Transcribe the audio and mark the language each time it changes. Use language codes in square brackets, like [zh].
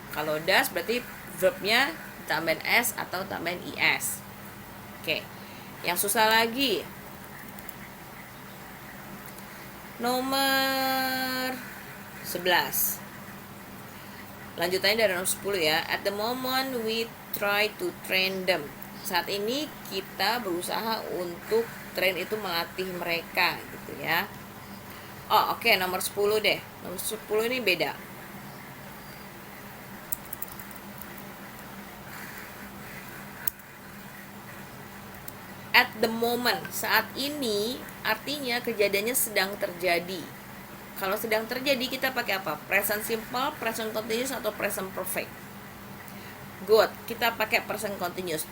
[id] Kalau does berarti verbnya tambahin s atau tambahin is. Oke. Yang susah lagi. Nomor 11. Lanjutannya dari nomor 10 ya. [en] At the moment we try to train them. [id] Saat ini kita berusaha untuk train itu melatih mereka gitu ya. Oh, oke, nomor 10 deh. Nomor 10 ini beda. [en] At the moment, [id] saat ini artinya kejadiannya sedang terjadi. Kalau sedang terjadi kita pakai apa? Present simple, present continuous atau present perfect. Good, kita pakai present continuous.